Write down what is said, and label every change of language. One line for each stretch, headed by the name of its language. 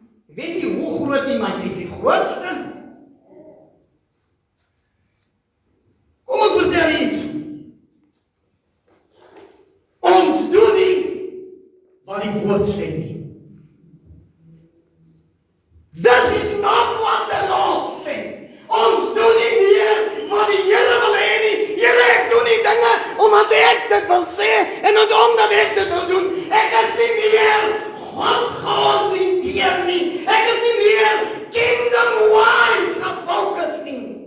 Afrikaans: Ek weet nie hoe groot nie, maar ek is die grootste. Kom ek vertel iets. Ons doen nie wat die woord sê nie.
English: This is not what the Lord said.
Afrikaans: Ons doen nie meer wat die Here wil hê nie. Here, ek doen nie dinge omdat ek dit wil sê en omdat ek dit wil doen. Ek is nie meer God georiënteer nie. Ek is nie meer
English: kingdom wise
Afrikaans: gefokus nie.